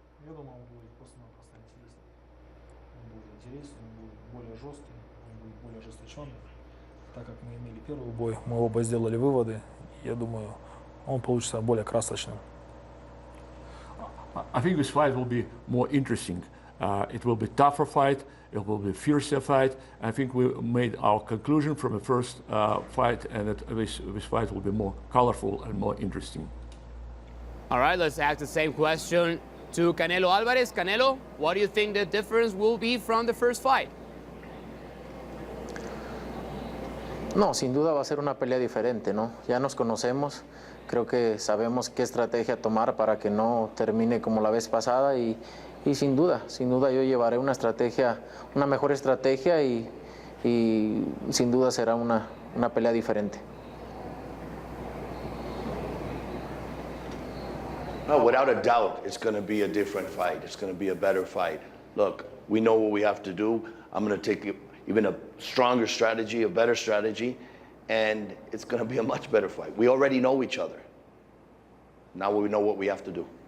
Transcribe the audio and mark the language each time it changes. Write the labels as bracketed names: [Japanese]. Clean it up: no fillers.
[Russian] Я думаю, он будет просто-напросто интересный. Он будет интересный, он будет более жесткий, он будет более ожесточенный. Так как мы имели первый бой, мы оба сделали выводы. Я думаю, он получится более красочным. [English] I think this fight will be more interesting. It will be tougher fight. It will be fiercer fight. I think we made our conclusion from the first fight, and that this fight will be more colorful and more interesting. All right, let's ask the same question to Canelo Alvarez. Canelo, what do you think the difference will be from the first fight? [Spanish] No, sin duda va a ser una pelea diferente, ¿no? Ya nos conocemos, creo que sabemos qué estrategia tomar para que no termine como la vez pasada y sin duda yo llevaré una estrategia, una mejor estrategia y sin duda será una pelea diferente. [English] No, without a doubt, it's going to be a different fight. It's going to be a better fight. Look, we know what we have to do. I'm going to take even a stronger strategy, a better strategy, and it's going to be a much better fight. We already know each other. Now we know what we have to do.